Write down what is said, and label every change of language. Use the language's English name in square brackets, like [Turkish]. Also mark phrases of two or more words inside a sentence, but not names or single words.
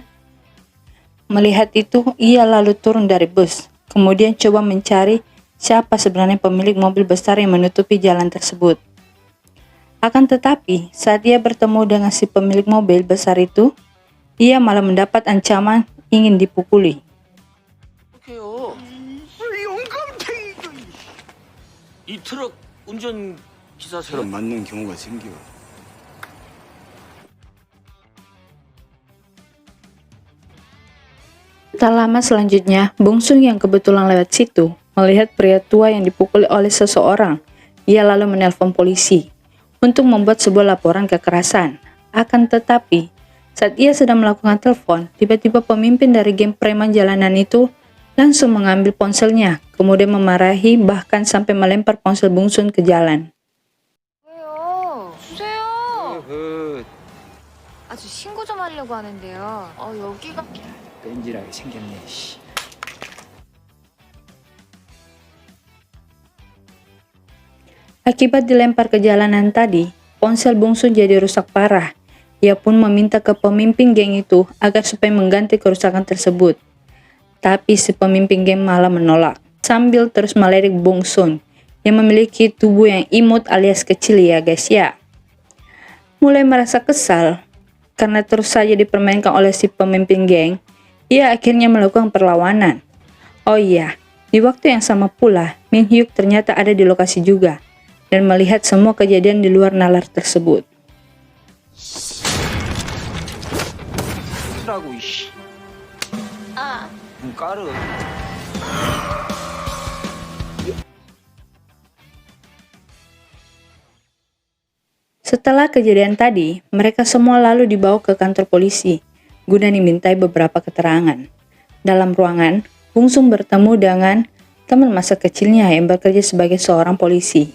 [Indonesian] Melihat itu, ia lalu turun dari bus, kemudian coba mencari siapa sebenarnya pemilik mobil besar yang menutupi jalan tersebut. Akan tetapi, saat ia bertemu dengan si pemilik mobil besar itu, ia malah mendapat ancaman ingin dipukuli. [Korean] 이 트럭 운전 기사처럼 맞는 경우가 생겨. [Indonesian] Tak lama selanjutnya, Bong Soon yang kebetulan lewat situ melihat pria tua yang dipukuli oleh seseorang. Ia lalu menelpon polisi untuk membuat sebuah laporan kekerasan. Akan tetapi, saat ia sedang melakukan telepon, tiba-tiba pemimpin dari geng preman jalanan itu langsung mengambil ponselnya, kemudian memarahi bahkan sampai melempar ponsel Bong Soon ke jalan. [Korean] 왜요? 주세요. 그 아주 신고 좀 하려고 하는데요. 여기가 뺀질하게 생겼네. [Indonesian] Akibat dilempar ke jalanan tadi, ponsel Bungsun jadi rusak parah. Ia pun meminta ke pemimpin geng itu agar supaya mengganti kerusakan tersebut. Tapi si pemimpin geng malah menolak, sambil terus melirik Bungsun yang memiliki tubuh yang imut alias kecil ya guys ya. Mulai merasa kesal karena terus saja dipermainkan oleh si pemimpin geng, ia akhirnya melakukan perlawanan. Oh iya, di waktu yang sama pula, Min Hyuk ternyata ada di lokasi juga dan melihat semua kejadian di luar nalar tersebut. [Korean] 라고 이씨. 까르. [Indonesian] Setelah kejadian tadi, mereka semua lalu dibawa ke kantor polisi guna dimintai beberapa keterangan. Dalam ruangan, Bungsun bertemu dengan teman masa kecilnya yang bekerja sebagai seorang polisi.